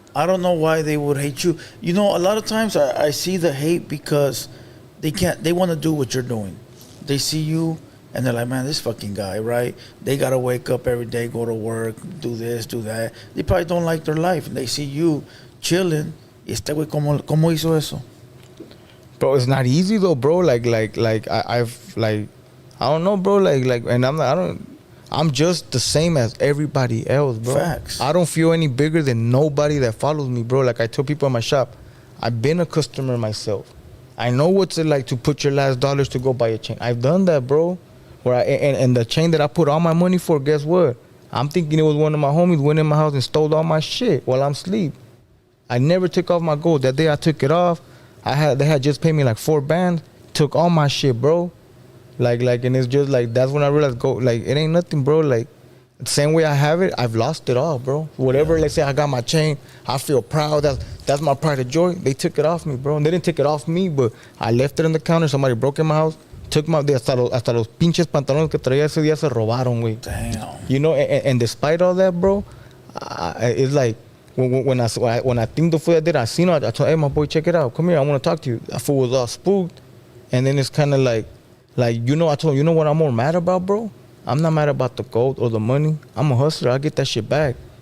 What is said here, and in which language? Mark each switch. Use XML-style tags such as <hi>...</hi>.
<en>I don't know why they would hate you. You know, a lot of times I see the hate because they want to do what you're doing. They see you and they're like, man, this fucking guy, right? They got to wake up every day, go to work, do this, do that. They probably don't like their life. And they see you chilling.</en> <es>Y este güey, ¿cómo hizo eso?</es> <en>Bro, it's not easy though, bro. Like I've like, I don't know, bro. Like, and I'm just the same as everybody else, bro. Facts. I don't feel any bigger than nobody that follows me, bro. Like I tell people in my shop, I've been a customer myself. I know what's it like to put your last dollars to go buy a chain. I've done that, bro. Where and the chain that I put all my money for, guess what? I'm thinking it was one of my homies went in my house and stole all my shit while I'm asleep. I never took off my gold. That day I took it off. They had just paid me like 4 bands. Took all my shit, bro. Like, and it's just like, that's when I realized, like, it ain't nothing, bro. Like, the same way I have it, I've lost it all, bro. Whatever, let's say I got my chain, I feel proud. That's my pride of joy. They took it off me, bro. And they didn't take it off me, but I left it on the counter. Somebody broke in my house. Took my,</en> <es>hasta los pinches pantalones que traía ese día se robaron, güey.</es> <en>Damn. You know, and despite all that, bro, it's like, when I think the fool I did, I seen it. I told, hey, my boy, check it out. Come here, I want to talk to you. That fool was all spooked. And then it's kind of like, you know, I told him, you know what I'm more mad about, bro? I'm not mad about the gold or the money. I'm a hustler. I'll get that shit back.</en>